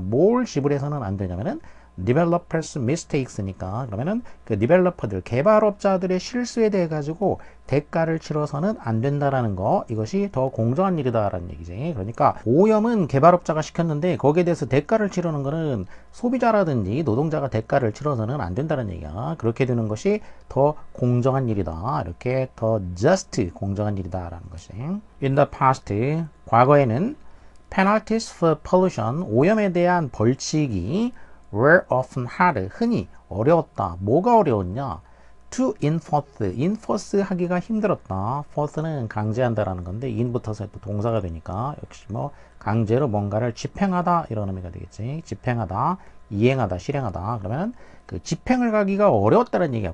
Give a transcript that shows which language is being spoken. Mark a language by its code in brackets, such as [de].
[ko] 뭘 지불해서는 안 되냐면은 [en] developers mistakes [ko] 니까, 그러면은 그 developer들, 개발업자들의 실수에 대해 가지고 대가를 치러서는 안 된다라는 거, 이것이 더 공정한 일이다라는 얘기지. 그러니까 오염은 개발업자가 시켰는데 거기에 대해서 대가를 치르는 거는 소비자라든지 노동자가 대가를 치러서는 안 된다는 얘기야. 그렇게 되는 것이 더 공정한 일이다. 이렇게 더 just, 공정한 일이다라는 것이. [en] In the past, [ko] 과거에는 [en] penalties for pollution, [ko] 오염에 대한 벌칙이 [en] were often hard, [ko] 흔히 어려웠다. 뭐가 어려웠냐? [en] to enforce [ko] 하기가 힘들었다. force는 강제한다라는 건데 in부터서 또 동사가 되니까 역시 뭐 강제로 뭔가를 집행하다 이런 의미가 되겠지. 집행하다, 이행하다, 실행하다. 그러면 그 집행을 가기가 어려웠다는 얘기야.